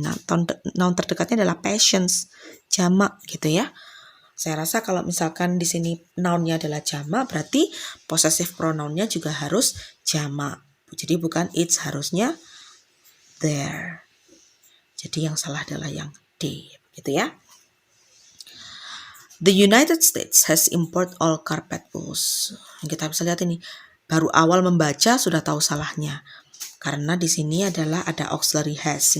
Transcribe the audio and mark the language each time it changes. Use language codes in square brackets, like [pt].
[id] Noun terdekatnya adalah patients, jamak gitu ya. Saya rasa kalau misalkan di sini nounnya adalah jamak, berarti possessive pronounnya juga harus jamak. Jadi bukan its, harusnya there. Jadi yang salah adalah yang D, gitu ya. [en] The United States has import all carpet bulls. [id] Kita bisa lihat ini, baru awal membaca sudah tahu salahnya. Karena di sini adalah ada auxiliary has.